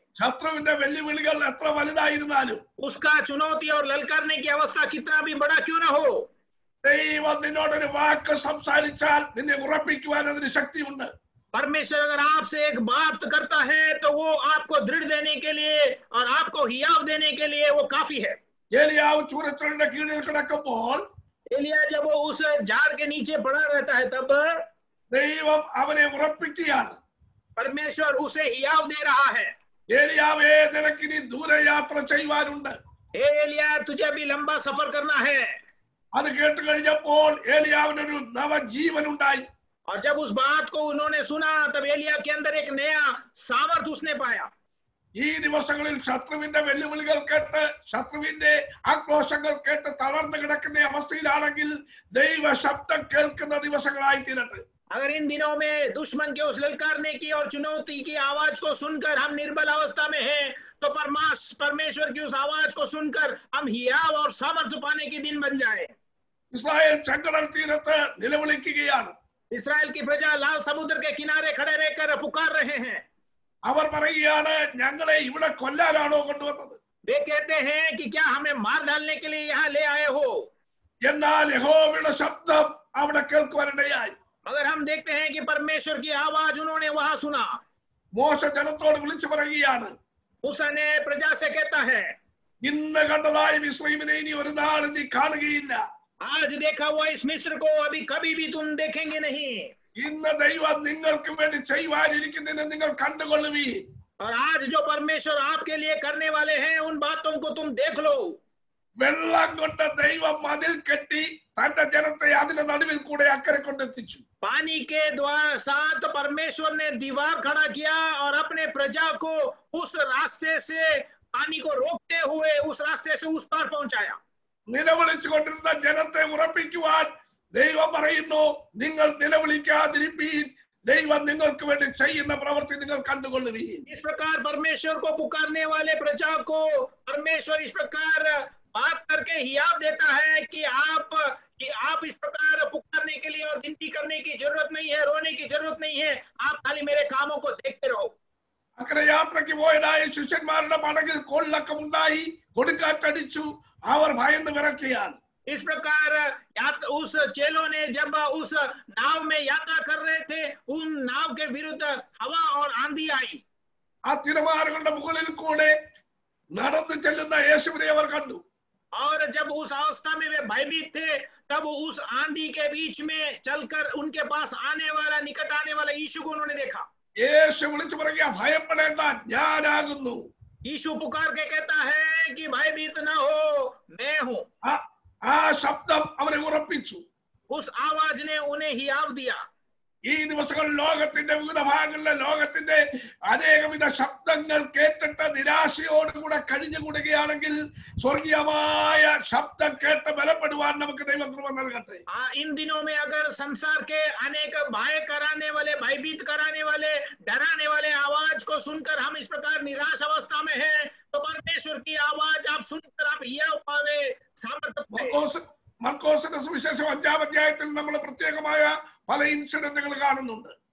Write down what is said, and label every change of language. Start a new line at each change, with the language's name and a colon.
Malayalam: ശത്രുവിന്റെ വെല്ലുവിളികൾ എത്ര വലുതായിരുന്നാലും,
Hindi: उसका चुनौती और ललकारने की अवस्था कितना भी बड़ा क्यों न हो,
Malayalam: ദൈവം നിന്നോടൊരു വാക്ക് സംസാരിച്ചാൽ നിന്നെ ഉറപ്പിക്കുവാൻ അതിന് ശക്തിയുണ്ട്.
Hindi: परमेश्वर अगर आपसे एक बात करता है तो वो आपको दृढ़ देने के लिए और आपको हियाव देने के लिए वो काफी है।
Malayalam: ഏലിയാവ് ചൂരച്ചെടിയുടെ കീഴിൽ കിടക്കുമ്പോൾ
Hindi: एलिया जब वो उस झाड़ के नीचे पड़ा रहता है तब
Malayalam: ദൈവം അവനെ ഉറപ്പിക്കുകയാണ്.
Hindi: परमेश्वर उसे हियाव दे रहा है।
Malayalam: ഏലിയാവേ, നിനക്കിനി ദൂരയാത്ര ചെയ്യുവാനുണ്ട്.
Hindi: हे एलिया, तुझे अभी लंबा सफर करना है।
Malayalam: അത് കേട്ട് കഴിഞ്ഞപ്പോൾ ഏലിയാവിനൊരു നവജീവൻ ഉണ്ടായി.
Hindi: और जब उस बात को उन्होंने सुना तब एलिया के अंदर एक नया सामर्थ उसने पाया।
Malayalam: ഈ ദിവസങ്ങളിൽ ശത്രുവിന്റെ വെല്ലുവിളികൾ കേട്ട്, ശത്രുവിന്റെ ആക്രോശങ്ങൾ കേട്ട് തളർന്നു കിടക്കുന്ന അവസ്ഥയിലാണെങ്കിൽ ദൈവ ശബ്ദം കേൾക്കുന്ന ദിവസങ്ങളായി തീരട്ടെ.
Hindi: अगर इन दिनों में दुश्मन के उस ललकारने की और चुनौती की आवाज को सुनकर हम निर्बल अवस्था में हैं, तो परमेश्वर की उस आवाज को सुनकर हम हियाव और सामर्थ्य पाने के दिन बन जाए।
Malayalam: ഇസ്രായേൽ ചെങ്കടൽ തീരത്ത് നിലവിളിക്കുകയാണ്.
Hindi: इस्राएल की प्रजा लाल समुद्र के किनारे खड़े रहकर पुकार रहे हैं।
Malayalam: അവർ പറയുകയാണ്, ഞങ്ങളെ ഇവിടെ കൊല്ലാനാണോ കൊണ്ടുവന്നത്?
Hindi: वे कहते हैं कि क्या हमें मार डालने के लिए यहाँ ले आए हो?
Malayalam: എന്നാൽ യഹോവയുടെ ശബ്ദം അവിടെ കേൾക്കുവാനിടയായി.
Hindi: मगर हम देखते हैं कि परमेश्वर की आवाज उन्होंने वहां सुना।
Malayalam: മോശ ജനത്തോട് വിളിച്ചു പറയുകയാണ്,
Hindi: मूसा ने प्रजा से कहता है,
Malayalam: ഇന്ന് കണ്ടതായ മിസ്രയീമിനെ ഇനി ഒരു നാൾ നീ കാണുകയില്ല.
Hindi: आज देखा हुआ इस मिस्र को अभी कभी भी तुम देखेंगे नहीं।
Malayalam: ഇന്ന് ദൈവം നിങ്ങൾക്ക് വേണ്ടി ചെയ്യുവാനിരിക്കുന്നതിനെ നിങ്ങൾ കണ്ടുകൊള്ളുവീൻ.
Hindi: और आज जो परमेश्वर आपके लिए करने वाले हैं उन बातों को तुम देख लो।
Malayalam: വെള്ളം കൊണ്ട് ദൈവം മതിൽ കെട്ടി തന്റെ ജനത്തെ അതിന്റെ നടുവിൽ കൂടെ അക്കരെ കൊണ്ടെത്തിച്ചു.
Hindi: पानी के द्वारा साथ परमेश्वर ने दीवार खड़ा किया और अपने प्रजा को उस रास्ते से पानी को रोकते हुए उस रास्ते से उस पार पहुंचाया।
Malayalam: നിലവിളിച്ചുകൊണ്ടിരുന്ന ജനത്തെ ഉറപ്പിക്കുവാൻ ദൈവം പറയുന്നു, നിങ്ങൾ നിലവിളിക്കാതിരിപ്പീൻ, ദൈവം നിങ്ങൾക്ക് വേണ്ടി ചെയ്യുന്ന പ്രവൃത്തി നിങ്ങൾ കണ്ടുകൊള്ളുവീൻ.
Hindi: इस प्रकार परमेश्वर को पुकारने वाले प्रजा को परमेश्वर इस प्रकार बात करके हियाव देता है कि आप इस प्रकार पुकारने के लिए और गिनती करने की जरूरत नहीं है, रोने की जरूरत नहीं है, आप खाली मेरे कामों को देखते रहो।
Malayalam: അക്കരെ യാത്രയ്ക്ക് പോയതായ ശിഷ്യന്മാരുടെ പടകിൽ കൊള്ളക്കമുണ്ടായി, കൊടുങ്കാറ്റടിച്ചു, അവർ ഭയന്ന് വിറക്കുകയാണ്.
Hindi: इस प्रकार उस चेलों ने जब उस नाव में यात्रा कर रहे थे, उन नाव के विरुद्ध हवा और आंधी आई।
Malayalam: ആ തിരമാലകളുടെ മുകളിൽ കൂടെ നടന്നു ചെല്ലുന്ന യേശുവിനെ അവർ കണ്ടു.
Hindi: और जब उस अवस्था में वे भयभीत थे, तब उस आंधी के बीच में चलकर उनके पास आने वाला निकट आने वाला यीशु को उन्होंने देखा।
Malayalam: യേശു വിളിച്ചു പറയുക, ഭയപ്പെടേണ്ട, ഞാനാകുന്നു.
Hindi: यीशु पुकार के कहता है कि भयभीत ना हो, मैं हूं।
Malayalam: ആ ശബ്ദം അവരെ ഉറപ്പിച്ചു.
Hindi: उस आवाज ने उन्हें हियाव दिया।
Malayalam: ഈ ദിവസങ്ങൾ ലോകത്തിന്റെ വിവിധ ഭാഗങ്ങളിലെ ലോകത്തിന്റെ അനേകവിധ ശബ്ദങ്ങൾ കേട്ടിട്ട് നിരാശയോടുകൂടെ കഴിഞ്ഞുകൂടുകയാണെങ്കിൽ സ്വർഗീയമായ ശബ്ദം കേട്ട് ബലപ്പെടുവാൻ നമുക്ക് ദൈവം കൃപ നൽകട്ടെ.
Hindi: इन दिनों में अगर संसार के अनेक भय कराने वाले, भयभीत कराने वाले, डराने वाले आवाज को सुनकर हम इस प्रकार निराश अवस्था में हैं, तो परमेश्वर की आवाज आप सुनकर आप हियाव पावे, सामर्थ्य।
Malayalam: മർക്കോസിന്റെ സുവിശേഷം 5-ാം അധ്യായത്തിൽ നമ്മൾ പ്രത്യേകമായ പല ഇൻസിഡന്റുകൾ കാണുന്നുണ്ട്.